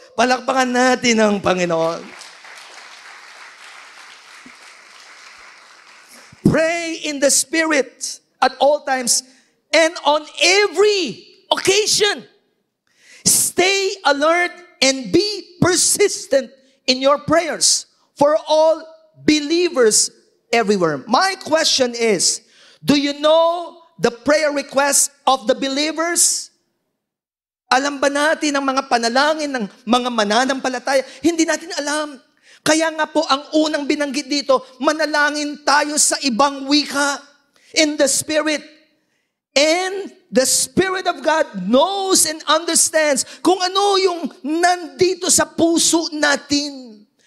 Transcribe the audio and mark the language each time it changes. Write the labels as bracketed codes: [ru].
[tl] Palakpakan natin ang Panginoon. [en] Pray in the Spirit at all times and on every occasion. Stay alert and be persistent in your prayers for all believers everywhere. My question is, do you know the prayer requests of the believers? [tl] Alam ba natin ang mga panalangin ng mga mananampalataya? Hindi natin alam. Kaya nga po, ang unang binanggit dito, manalangin tayo sa ibang wika [en] in the Spirit. And the Spirit of God knows and understands [tl] kung ano yung nandito sa puso natin.